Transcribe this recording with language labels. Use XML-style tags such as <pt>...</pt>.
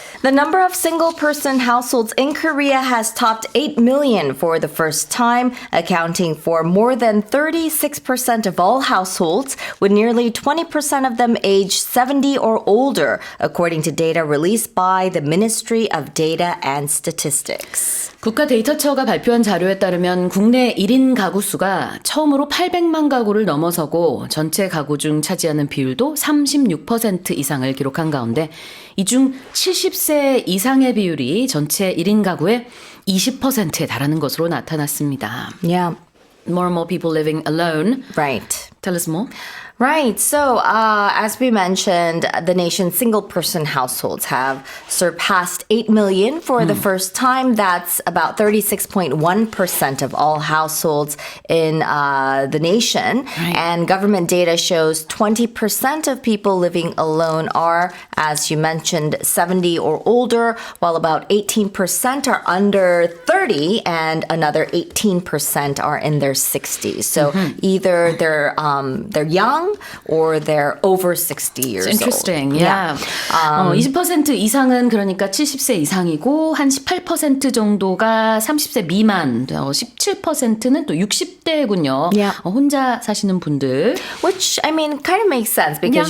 <en>The number of single-person households in Korea has topped 8 million for the first time, accounting for more than 36% of all households, with nearly 20% of them aged 70 or older, according to data released by the Ministry of Data and Statistics.</en> <ko>국가데이터처가 발표한 자료에 따르면 국내 1인 가구 수가 처음으로 800만 가구를 넘어서고 전체 가구 중 차지하는 비율도 36% 이상을 기록한 가운데 이 중 70세 이상의 비율이 전체 1인 가구의 20%에 달하는 것으로 나타났습니다.</ko> <en>Yeah, More and more people living alone. right. Tell us more. Right. So, as we mentioned, the nation's single-person households have surpassed 8 million for the first time. That's about 36.1% of all households in the nation. Right. And government data shows 20% of people living alone are, as you mentioned, 70 or older, while about 18% are under 30 and another 18% are in their 60s. So either they're young or they're over 60 years It's interesting. old. Yeah.</en> <ko>20% 이상은 그러니까 70세 이상이고 한 18% 정도가 30세 미만, 17%는 또 60대군요.</ko> <en>Yeah.</en> <ko>혼자 사시는 분들.</ko> <en>Which, I mean, kind of makes sense because,</en>